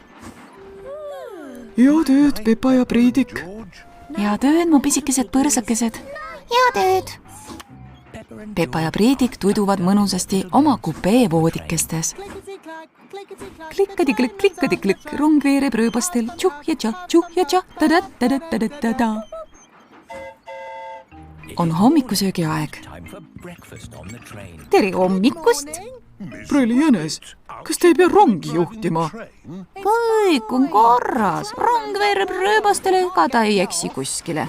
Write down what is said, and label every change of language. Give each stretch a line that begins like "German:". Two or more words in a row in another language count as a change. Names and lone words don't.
Estonian: Ja tööd, Peppa ja Priidik. Hea tööd, mu pisikesed põrsakesed. Ja tööd. Peppa ja Priidik tuduvad mõnusasti oma kupeevoodikestes. Klikkadi-klõkk, rong veereb rööbastel. Tšuh ja tšah, ta-da-ta-da-ta-da-ta-da. On hommikusöögi aeg. Tere hommikust! Preili jänes, kas te ei pea rongi juhtima? Kõik on korras. Rong veereb rööbastele, ega ta ei eksi kuskile.